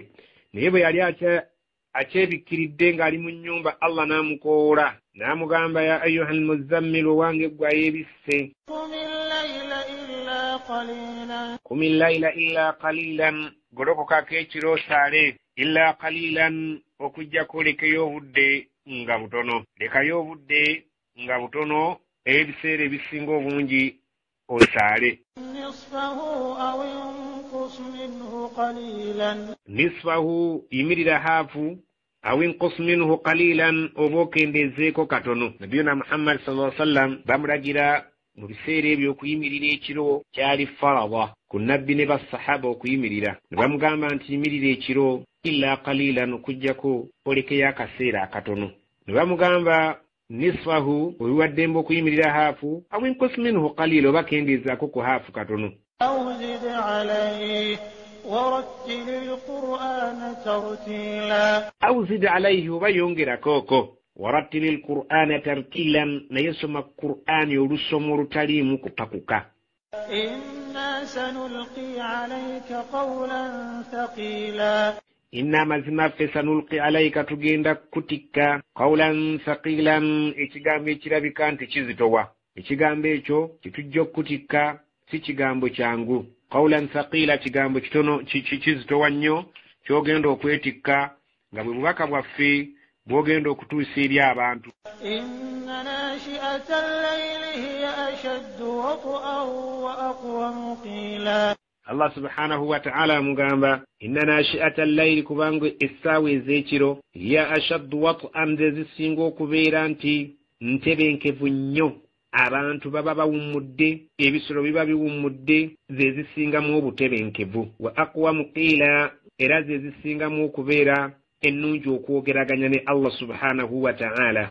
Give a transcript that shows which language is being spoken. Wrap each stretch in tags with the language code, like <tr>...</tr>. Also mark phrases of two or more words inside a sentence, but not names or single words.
<lg>Naye bwe yali akyebikkiridde ng'ali mu nnyumba, Allah n'amukoola n'amugamba</lg> <ar>يا أيها المزمل,</ar> <lg>wange gwe ayeebisse,</lg> <ar>قم الليل إلا قليلا,</ar> <lg>golokokako ekiro osaale,</lg> <ar>إلا قليلا,</ar> <lg>okujjako lekayo obudde nga butono, ebiseera ebisinga obungi osaale. Nisfahu yimirira haafu,</lg> <ar>أو انقص منه قليلا,</ar> <lg>oba okendezeeko katono. Nabiyuna Muhammad</lg> <ar>صلى الله عليه وسلم</ar> <lg>bamulagira mu biseera ebyo okuyimirira ekiro kyali farada ku nabbi ne basahaba okuyimirira. Ne bamugamba nti yimirira ekiro</lg> <ar>إلا قليلا,</ar> <lg>okujjako olekeyo akaseera akatono. Ne bamugamba nisfahu, obiwaddembe okuyimirira haafu,</lg> <ar>أو انقص منه قليلا,</ar> <lg>oba kendezaako ku haafu katono.</lg> <ar>أو زد عليه ورتل القرآن ترتيلا, أو زد عليه,</ar> <lg>oba yongerakooko,</lg> <ar>ورتل القرآن ترتيلا,</ar> <lg>naye soma qur'ani olusomo olutaliimu kupakuka.</lg> <ar>إنا سنلقي عليك قولا ثقيلا,</ar> <lg>inna mazima ffe</lg> <ar>سنلقي عليك,</ar> <lg>tugenda kutikka,</lg> <ar>قولا ثقيلا,</ar> <lg>ekigambo ekirabika nti kizitowa. Ekigambo ekyo kitujja okutikka si kigambo kyangu.</lg> <ar>قولا ثقيلا,</ar> <lg>kigambo kitono kizitowa nnyo kyogenda okwetikka nga bwe bubaka bwaffe bwogenda okutuusa eri abantu.</lg> <ar>إن ناشئة الليل هي أشد وطئا وأقوم قيلا, الله سبحانه وتعالى amugamba إن ناشئة الليل,</ar> <lg>kubanga essaawa ez'ekiro</lg> <ar>هي أشد وطئا,</ar> <lg>zisinga okubeera nti ntebenkevu nnyo. Abantu baba bawummudde, ebisolo biba biwummudde, ze zisingamu obutebenkevu.</lg> <ar>وأقوم قيلا,</ar> <lg>era ze zisingamu okubeera ennungi okwogeraganya ne</lg> <ar>الله سبحانه وتعالى.</ar>